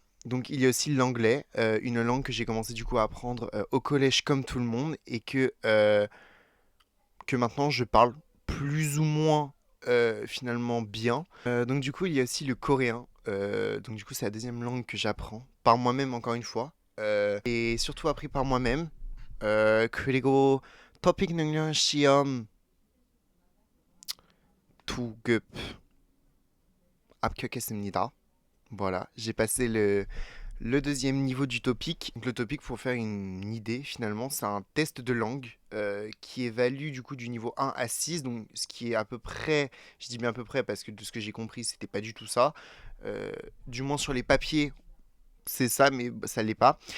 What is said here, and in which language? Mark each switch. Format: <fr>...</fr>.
<fr>Donc, il y a aussi l'anglais, une langue que j'ai commencé du coup à apprendre au collège comme tout le monde et que maintenant je parle plus ou moins finalement bien. Donc, du coup, il y a aussi le coréen. Donc, du coup, c'est la deuxième langue que j'apprends par moi-même encore une fois. Et surtout appris par moi-même.</fr> <ko>그리고 토픽 능력 시험 두 급 합격했습니다.</ko> <fr>Voilà, j'ai passé le deuxième niveau du topic. Donc le topic, pour faire une idée, finalement, c'est un test de langue qui évalue du coup du niveau 1 à 6. Donc ce qui est à peu près, je dis bien à peu près parce que de ce que j'ai compris, c'était pas du tout ça. Euh, du moins sur les papiers, c'est ça, mais ça l'est pas.</fr>